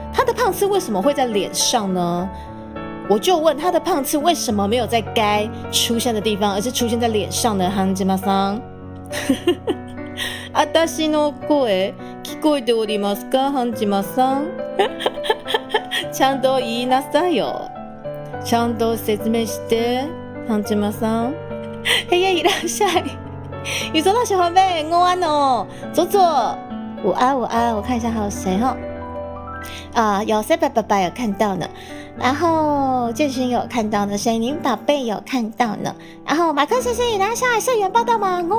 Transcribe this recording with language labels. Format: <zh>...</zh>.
<zh>他的胖刺为什么会在脸上呢？我就问他的胖刺为什么没有在该出现的地方，而是出现在脸上呢？</zh> <ja>ハンジマさん。私の声聞こえておりますか？ハンジマさん。ちゃんと言いなさいよ。ちゃんと説明して、ハンジマさん。嘿耶，いらっしゃい。</ja> <zh>宇宙大小伙伴，午安哦，左左。午安，我看一下还有谁哈？有塞爸爸有看到呢，然后建勋有看到呢，水宁宝贝有看到呢，然后马克先生也拿下来社员报道吗？</zh>